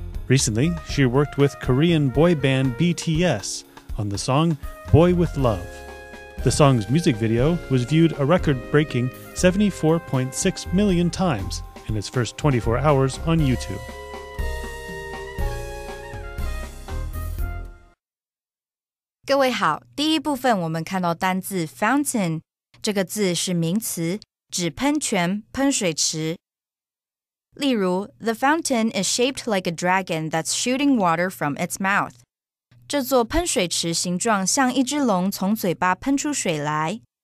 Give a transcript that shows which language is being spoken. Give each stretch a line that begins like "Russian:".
English: Recently, she worked with Korean boy band BTS on the song Boy With Love. The song's music video was viewed a record-breaking 74.6 million times in its first 24 hours on YouTube.
Chinese: 各位好，第一部分我们看到单字 fountain， 这个字是名词，指喷泉、喷水池。例如
English: The fountain is shaped like a dragon that's shooting water from its mouth.
Chinese: 这座喷水池形状像一只龙从嘴巴喷出水来。